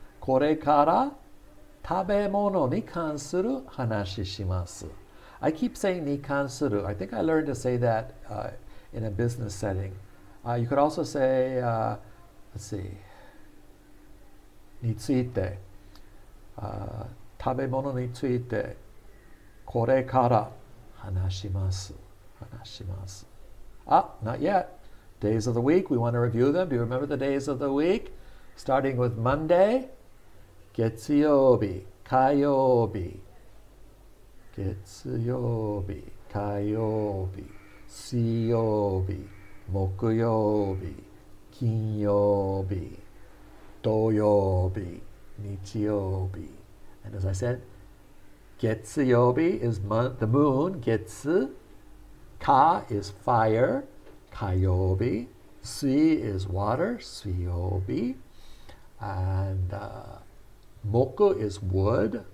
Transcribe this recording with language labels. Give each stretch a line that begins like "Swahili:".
Japanese: これから食べ物に関する話します。
English: I keep saying
Japanese: に関する.
English: I think I learned to say that in a business setting. You could also say, let's see,
Japanese: について。食べ物についてこれから話します。話します。
English: Not yet. Days of the week, we want to review them. Do you remember the days of the week? Starting with Monday,
Japanese: 月曜日、火曜日、月曜日、火曜日、水曜日、木曜日、金曜日、土曜日、日曜日.
English: And as I said, 月曜日 is the moon. 月 Ka is fire. 火曜日 Sui is water. 水曜日 and Moku is wood.